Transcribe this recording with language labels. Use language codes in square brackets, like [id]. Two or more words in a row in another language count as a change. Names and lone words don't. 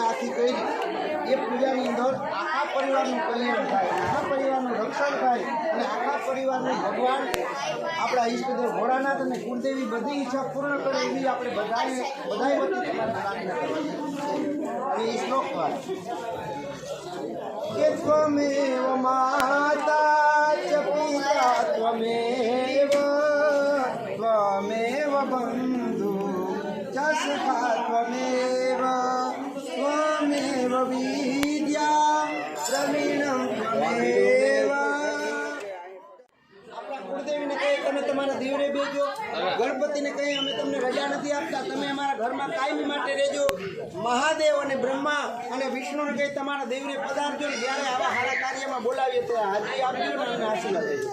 [gu] આખી કરી એ પૂજાની અંદર આખા પરિવારનું કલ્યાણ થાય આખા પરિવારનું રક્ષણ થાય અને આખા પરિવારને ભગવાન આપણા ઈષ્ટદેવ ભોળાનાથ અને કુળદેવી બધી ઈચ્છા પૂર્ણ કરે એવી આપણે બધાએ વતી તમારે પ્રાર્થના કરવાની અને એ શ્લોક દ્વારા [sa] કે त्वमेव माता च पिता त्वमेव त्वमेव बन्धु च सखा त्वमेव त्वमेव विद्या प्रवीणं त्वमेव. [gu] આપણા કુળદેવીને કહે તમે તમારા દીવરે બેજો, ગણપતિને કહે અમે તમને રજા નથી આપતા, તમે અમારા ઘરમાં કાયમી માટે રહેજો. મહાદેવ અને બ્રહ્મા અને વિષ્ણુને કહે તમારા દેવને પધારજો. જ્યારે આવા સારા કાર્યમાં બોલાવીએ ત્યારે હાજરી આપજો ને અને આશીર્વાદ દેજો.